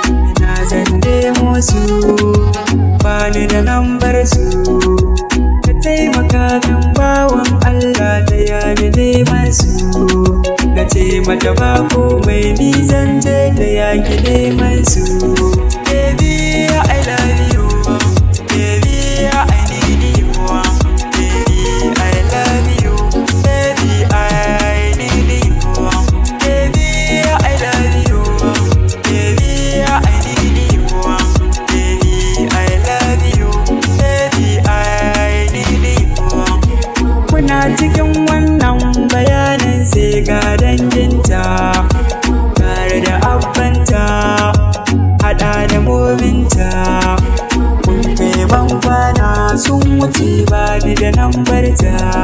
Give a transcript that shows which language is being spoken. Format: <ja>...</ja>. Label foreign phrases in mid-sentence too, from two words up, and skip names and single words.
<ha>Ina zan nemo su? Ba ni da lambar su. Ka taimaka min bawan Allah, taya ni neman su. Na ce mata ba komai, ni zan je ta yaki neman su.</ha> <en>Baby, I love you. Baby, I need you. Baby, I love you. Baby, I need you. Baby, I love you. Baby, I need you. Baby, I love you. Baby, I need you.</en> <ha>Muna cikin wannan bayanin sai ga danginta, tare da abbanta, haɗa da mominta. Mun kai ban kwana sun wuce ba ni da lambarta.</ha>